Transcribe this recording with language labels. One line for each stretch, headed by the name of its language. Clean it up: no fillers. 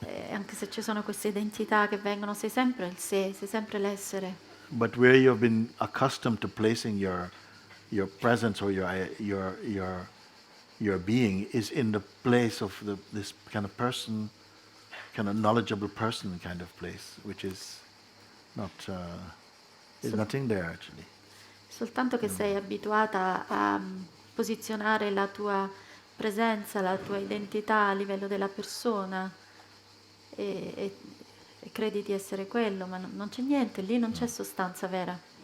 Italian: Anche se ci sono queste identità che vengono, sei sempre il sé, sei sempre l'essere.
English: But where you have been accustomed to placing your presence or your being is in the place of this kind of person, kind of knowledgeable person kind of place, which is not is nothing there actually.
Italian: Soltanto che sei abituata a posizionare la tua presenza, la tua identità a livello della persona e credi di essere quello, ma non c'è niente, lì non c'è sostanza vera.